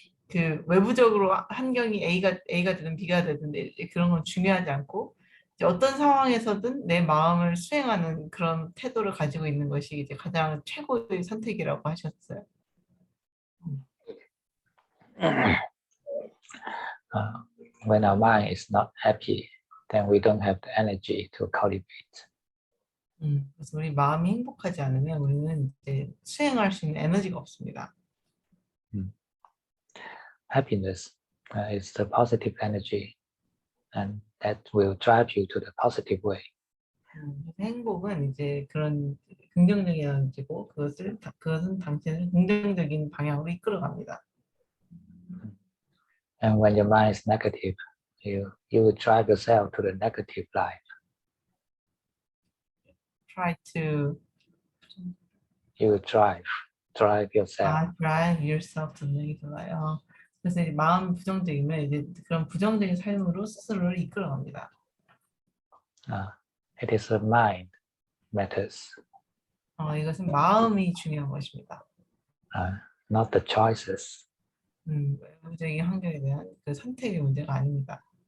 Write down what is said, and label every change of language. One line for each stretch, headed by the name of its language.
Korean: 그 외부적으로 환경이 A가 되든 B가 되든 이제 그런 건 중요하지 않고 이제 어떤 상황에서든 내 마음을 수행하는 그런 태도를 가지고 있는 것이 이제 가장 최고의 선택이라고 하셨어요.
English: When our mind is not happy, then we don't have the energy to cultivate.
Korean: 그래서 우리 마음이 행복하지 않으면 우리는 이제 수행할 수 있는 에너지가 없습니다.
English: Happiness is the positive energy, and that will drive you to the positive way.
Korean: 그래서 행복은 이제 그런 긍정적인 에너지고 그것은 당신을 긍정적인 방향으로 이끌어갑니다.
English: And when your mind is negative, you will drive yourself to the negative life. Try to You will drive yourself. drive yourself to negative life.
Korean: 그래서 이제 마음 부정적이면 이제 그런 부정적인 삶으로 스스로를 이끌어갑니다.
English: It is the mind matters,
Korean: 이것은 마음이 중요한 것입니다.
English: not the choices.
Korean: 외부적인 환경에 대한 그 선택의 문제가 아닙니다.